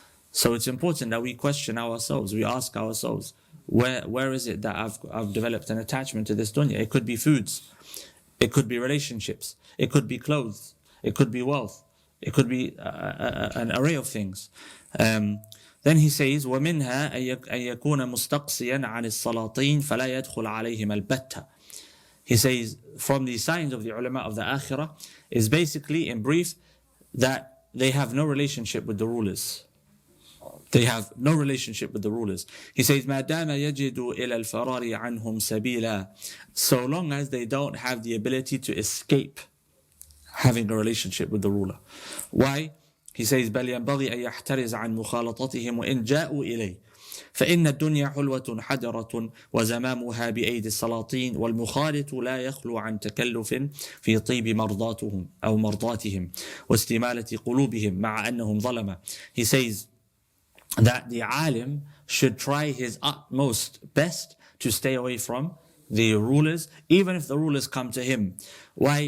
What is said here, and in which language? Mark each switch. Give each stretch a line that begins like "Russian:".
English: So it's important that we question ourselves, we ask ourselves, where is it that I've developed an attachment to this dunya? It could be foods, it could be relationships, it could be clothes, it could be wealth, it could be an array of things. Then he says,
Arabic: وَمِنْهَا أَن يَكُونَ مُسْتَقْصِيًا عَنِ السَّلَاطِينَ فَلَا يَدْخُلْ عَلَيْهِمَ الْبَتَّةِ.
English: He says, from the signs of the ulama of the akhirah is basically, in brief, that they have no relationship with the rulers. They have no relationship with the rulers. He says,
Arabic: مَا دَامَ يَجِدُ إِلَى الْفَرَارِ عَنْهُمْ سَبِيلًا.
English: So long as they don't have the ability to escape having a relationship with the ruler. Why? He says,
Arabic: بَلْ يَنْبَغِي أَن يَحْتَرِزَ عَنْ مُخَالَطَتِهِمْ وَإِنْ جَاءُوا إِلَيْهِ فإن الدنيا حلوة حجرة وزمامها بأيدي السلاطين والمخالط لا يخلو عن تكلف في طيب مرضاتهم أو مرضاتهم واستمالة قلوبهم مع أنهم ظلمة.
English: He says that the alim should try his utmost best to stay away from the rulers, even if the rulers come to him. Why?